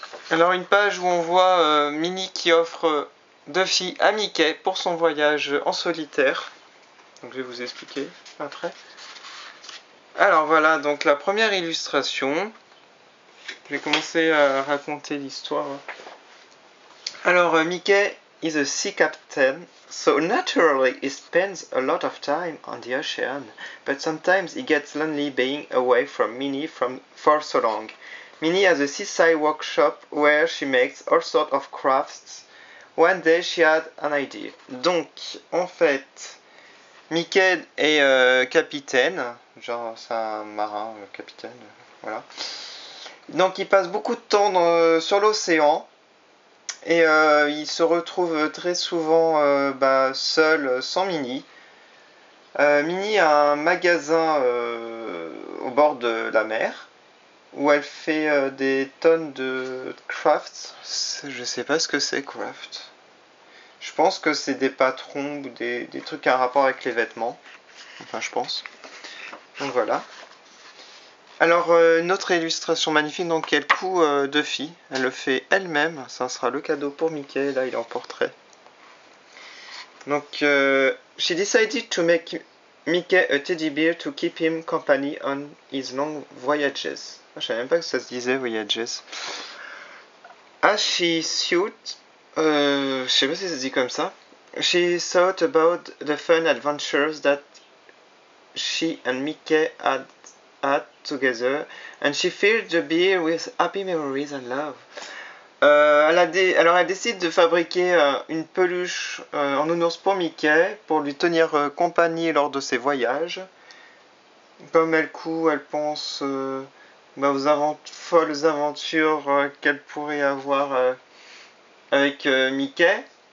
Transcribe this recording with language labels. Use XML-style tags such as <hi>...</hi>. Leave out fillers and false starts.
<fr>Alors une page où on voit Minnie qui offre Duffy à Mickey pour son voyage en solitaire. Donc je vais vous expliquer après. Alors voilà, donc la première illustration. Je vais commencer à raconter l'histoire.</fr> <en>Alors Mickey is a sea captain, so naturally he spends a lot of time on the ocean, but sometimes he gets lonely being away from Minnie for so long. Minnie has a seaside workshop where she makes all sorts of crafts. One day she had an idea.</en> <fr>Donc, en fait, Mickey est capitaine, genre c'est un marin, capitaine, voilà. Donc il passe beaucoup de temps sur l'océan et il se retrouve très souvent seul, sans Minnie. Minnie a un magasin au bord de la mer où elle fait des tonnes de crafts. Je sais pas ce que c'est, craft. Je pense que c'est des patrons ou des trucs à rapport avec les vêtements. Enfin, je pense. Donc voilà. Alors, une autre illustration magnifique, donc elle coud Duffy. Elle le fait elle-même. Ça sera le cadeau pour Mickey. Là, il est en portrait.</fr> <en>Donc, she decided to make Mickey a teddy bear to keep him company on his long voyages.</en> <fr>Je savais même pas que ça se disait voyages.</fr> <en>As she thought,</en> <fr>je sais pas si ça se dit comme ça.</fr> <en>She thought about the fun adventures that she and Mickey had together, and she filled the beer with happy memories and love.</en> <fr>Alors elle décide de fabriquer une peluche en nounours pour Mickey pour lui tenir compagnie lors de ses voyages. Comme elle coud, elle pense aux folles aventures qu'elle pourrait avoir avec Mickey.</fr>